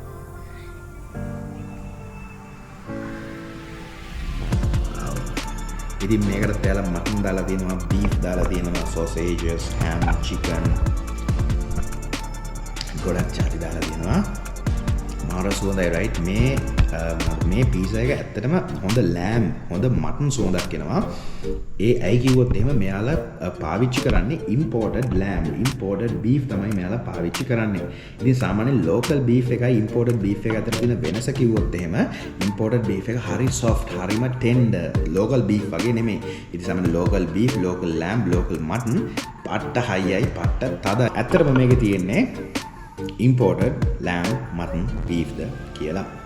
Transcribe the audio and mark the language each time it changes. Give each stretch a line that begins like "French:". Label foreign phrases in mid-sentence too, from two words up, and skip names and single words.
Sinhala: ඉතින් මේකට එයාලා මටන් දාලා තියෙනවා, beef දාලා තියෙනවා,
English: sausages, ham, chicken
Sinhala: ගොඩක් චාටි දාලා තියෙනවා. මාර සුවඳයි right මේ පීසා එක ඇත්තටම හොඳ ලෑම් හොඳ මටන් සුවඳක් එනවා. ඒ ඇයි කිව්වොත් එහෙම මෙයාලා පාවිච්චි කරන්නේ
English: imported lamb imported beef
Sinhala: තමයි මෙයාලා පාවිච්චි කරන්නේ. ඉතින් සාමාන්‍යයෙන්
English: local beef
Sinhala: එකයි
English: imported beef
Sinhala: එක අතර තියෙන වෙනස කිව්වොත් එහෙම
English: imported beef
Sinhala: එක හරි soft හරිම
English: tender local beef
Sinhala: වගේ නෙමෙයි. ඉතින් සාමාන්‍ය
English: local beef local lamb local mutton
Sinhala: පට්ට හයියයි පට්ට තද. ඇත්තටම මේකේ තියෙන්නේ
English: imported lamb mutton beef
Sinhala: ද කියලා.